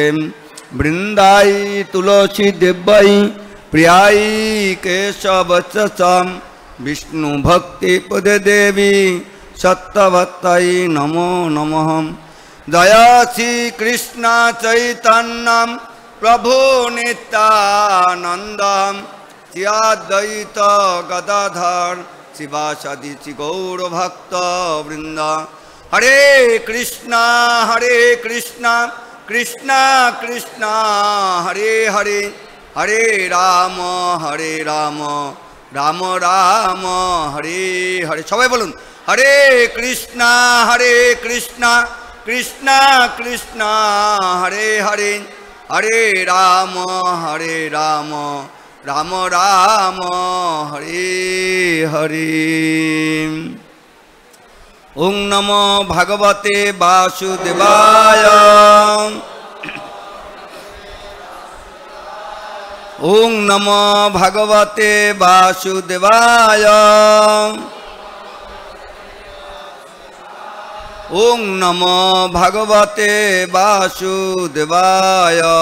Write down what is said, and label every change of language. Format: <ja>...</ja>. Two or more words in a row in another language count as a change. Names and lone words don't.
<sa>वृंदाई तुलसी देव्यै प्रियाई केशवच्च विष्णु भक्ति पदे देवी सत्यवत्ताई नमो नमः। जय श्री कृष्ण चैतन्य प्रभु नित्यानंद श्री अद्वैत गदाधर शिवासादि गौर भक्त वृंद। हरे कृष्णा कृष्ण कृष्ण हरे हरे हरे राम राम राम हरे हरे।</sa> <bn>সবাই বলুন</bn> <sa>हरे कृष्णा कृष्ण कृष्ण हरे हरे हरे राम राम राम हरे हरे। ओं नमो भगवते वासुदेवाय ओं नमो भगवते वासुदेवाय ओं नमो भगवते वासुदेवाय।</sa>